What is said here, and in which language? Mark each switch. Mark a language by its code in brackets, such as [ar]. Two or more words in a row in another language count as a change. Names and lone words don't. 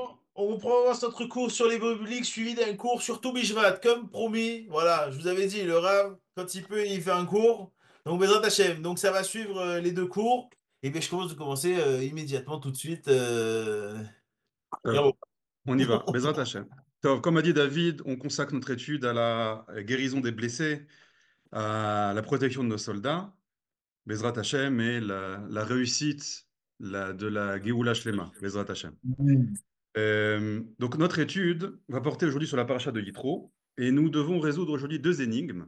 [fr] on commence notre cours sur les bibliques suivi d'un cours sur tout Bishvat, comme promis. Voilà, je vous avais dit, le Rav, quand il peut, il fait un cours. [he] Donc, בעזרת השם. [fr] Donc, ça va suivre les deux cours. Et bien, je commencer immédiatement, tout de suite. Alors, Frérot. on y va. [he] בעזרת השם. [fr] Tov, comme a dit David, on consacre notre étude à la guérison des blessés, à la protection de nos soldats, [he] בעזרת השם, [fr] et la réussite de la [he] גאולה שלמה, בעזרת השם. [fr] Donc notre étude va porter aujourd'hui sur la paracha de Yitro, et nous devons résoudre aujourd'hui deux énigmes.